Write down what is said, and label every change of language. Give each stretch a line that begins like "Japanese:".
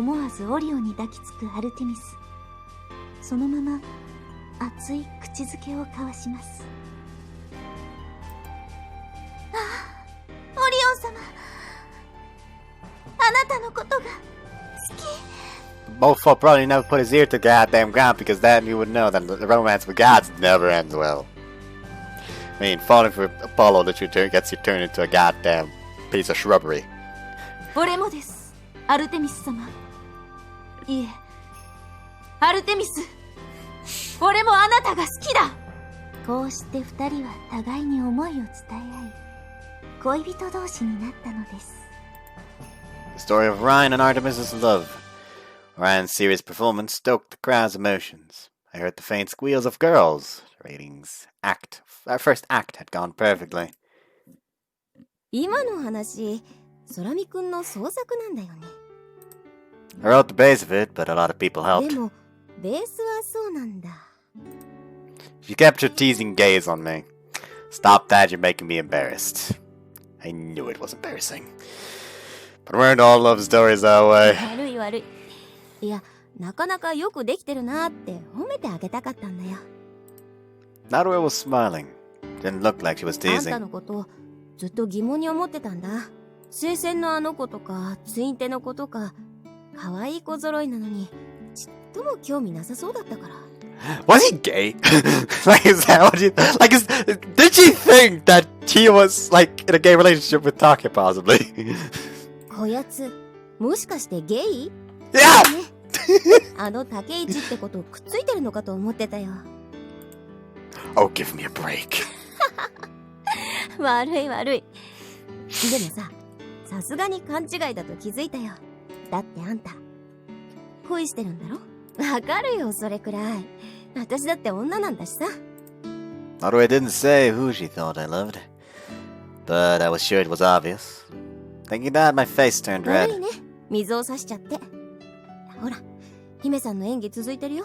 Japanese: 思わずオリオンに抱きつくアルテミス。そのまま熱い口づけを交わします。オリオン様、あなたのことが好き。
English: Mofo probably never put his ear to goddamn ground because then you would know that the romance with gods never ends well. I mean, falling for Apollo literally gets you turned into a goddamn piece of shrubbery.
Japanese: 俺もです、アルテミス様。いえ、アルテミス、俺もあなたが好きだ。こうして二人は互いに思いを伝え合い、恋人同士になったのです。
English: The story of Ryan and Artemis's love. Ryan's serious performance stoked the crowd's emotions. I heard the faint squeals of girls. Our first act had gone perfectly.
Japanese: 今の話、空見くんの創作なんだよね。
English: I wrote the base of it, but a lot of people helped.
Japanese: でも、ベースはそうなんだ。
English: You kept your teasing gaze on me. Stop that, you're making me embarrassed. I knew it was embarrassing. But weren't all love stories that way?
Japanese: 悪い悪い。いや、なかなかよくできてるなって褒めてあげたかったんだよ。
English: Narue was smiling. Didn't look like she was
Japanese: あんた
English: teasing.
Japanese: のことずっと疑問に思ってたんだ。聖戦のあの子とかツインテの子とか可愛い子揃いなのにちっとも興味なさそうだったから。
English: Was he gay? Like, is that what you... Like, did she think that he was, like, in a gay relationship with Take, possibly?
Japanese: こやつ、もしかしてゲイ？
English: Yeah!
Japanese: あの竹市ってことくっついてるのかと思ってたよ。
English: Oh, give me a break.
Japanese: 悪い悪い。でもさ、さすがに勘違いだと気づいたよ。だってあんた恋してるんだろ？わかるよ、それくらい。私だって女なんだしさ。
English: Narue didn't say who she thought I loved, but I was sure it was obvious. Thinking that, my face turned
Japanese: 悪
English: red.
Japanese: いね。水を差しちゃって。ほら、姫さんの演技続いてるよ。